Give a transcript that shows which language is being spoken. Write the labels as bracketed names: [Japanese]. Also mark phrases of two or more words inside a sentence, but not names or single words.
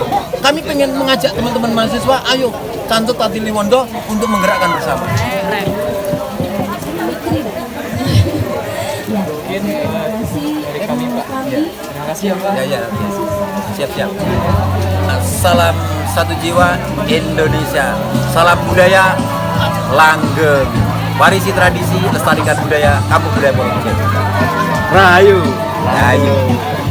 [Indonesian] Kami pengen mengajak teman-teman mahasiswa, ayo Cantut Tati Liwondo untuk menggerakkan bersama. Mungkin dari kami Pak. Terima kasih ya Pak. Ya, siap-siap. Salam satu jiwa Indonesia. Salam budaya langgeng. Warisi tradisi, lestarikan budaya, kampung budaya Pondok Gede. Rahayu.